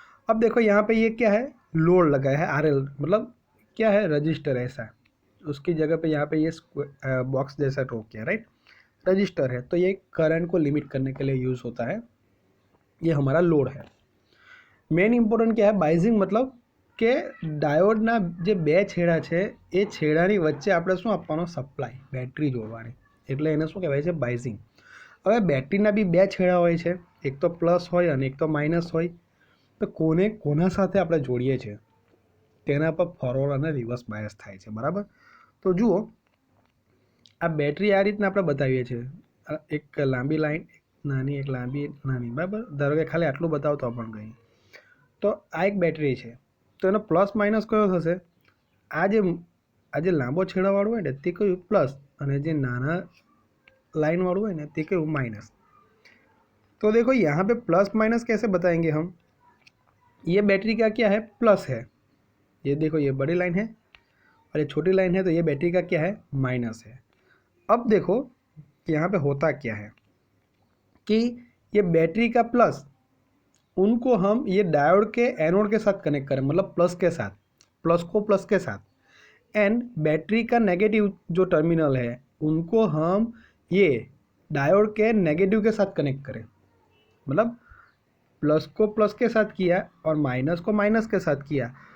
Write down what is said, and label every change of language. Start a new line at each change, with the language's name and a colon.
Hindi: अब देखो यहाँ पे ये क्या है, लोड लगा है, आरएल मतलब क्या है, रजिस्टर ऐसा, उसकी जगह पे यहाँ पे ये बॉक्स जैसा ड्रॉ किया, राइट, रजिस्टर है। तो ये करंट को लिमिट करने के लिए यूज़ होता है, ये हमारा लोड है। मेन इंपोर्टेंट क्या है, बाइजिंग मतलब
Gujarati: કે ડાયોડના જે બે છેડા છે એ છેડાની વચ્ચે આપણે શું આપવાનો, સપ્લાય, બેટરી જોડવાની, એટલે એને શું કહેવાય છે, બાઇઝિંગ। હવે બેટરીના બી બે છેડા હોય છે, એક તો પ્લસ હોય અને એક તો માઇનસ હોય, તો કોને કોના સાથે આપણે જોડીએ છીએ તેના પર ફોરવર્ડ અને રિવર્સ બાયસ થાય છે, બરાબર। તો જુઓ આ બેટરી આ રીતના આપણે બતાવીએ છીએ, એક લાંબી લાઈન, એક નાની, એક લાંબી નાની, બરાબર। ધારો કે ખાલી આટલું બતાવતો પણ કંઈ, તો આ એક બેટરી છે, તો એનો પ્લસ માઇનસ કયો થશે, આ જે લાંબો છેડાવાળું હોય ને તે કયું પ્લસ, અને જે નાના
Hindi: लाइन वालों है ना ते के माइनस। तो देखो यहाँ पे प्लस माइनस कैसे बताएंगे हम, ये बैटरी का क्या है, प्लस है, ये देखो ये बड़ी लाइन है और ये छोटी लाइन है, तो ये बैटरी का क्या है, माइनस है। अब देखो यहाँ पे होता क्या है कि ये बैटरी का प्लस, उनको हम ये डायोड के एनोड के साथ कनेक्ट करें, मतलब प्लस के साथ, प्लस को प्लस के साथ, एंड बैटरी का नेगेटिव जो टर्मिनल है उनको हम ये डायोड के नेगेटिव के साथ कनेक्ट करें, मतलब प्लस को प्लस के साथ किया और माइनस को माइनस के साथ किया।